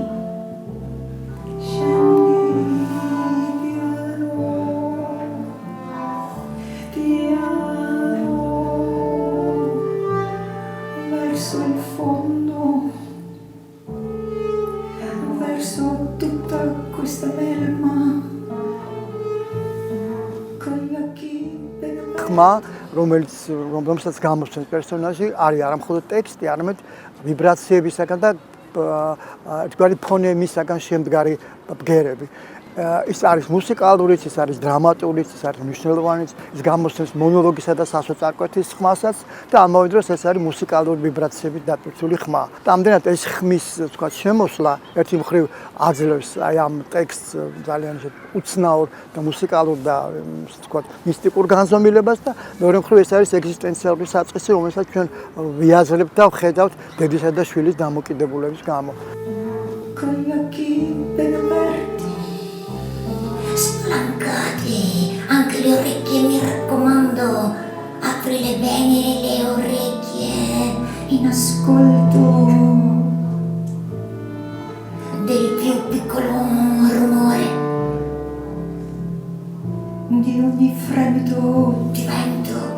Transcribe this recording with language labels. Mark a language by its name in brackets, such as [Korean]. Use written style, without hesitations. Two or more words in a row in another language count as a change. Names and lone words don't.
[Italian] Scendi piano, verso il fondo, verso tutta questa melma, con gli occhi ben [Georgian] ხმა, რომელსაც გამოსცემს პერსონაჟი, არის არა მხოლოდ ტექსტი, არამედ ვიბრაციებისაგან და თქვენი ფონემისაგან შემდგარი ბგერები. ის არის მუსიკალურიც, ის არის დრამატურიც, ის არის მნიშვნელოვანიც, ის გამოსცემს მონოლოგისა და სასოწარკვეთის ხმასაც და ამავე დროს ეს არის მუსიკალური ვიბრაციებით დატვირთული ხმა. და ამდენად ეს ხმის, ვთქვათ, შემოსვლა ერთი მხრივ აძლევს აი ამ ტექსტს ძალიან უცნაურ და მუსიკალურ და ვთქვათ, მისტიკურ განზომილებას და მეორე მხრივ ეს არის ეგზისტენციალური საწყისი, რომელსაც ჩვენ ვიაზრებთ და ვხედავთ დედისა და შვილის დამოკიდებულების გამო. [Italian] con gli occhi ben aperti, spalancati, anche le orecchie mi raccomando, aprile bene le orecchie in ascolto del più piccolo rumore, di ogni fremito di vento.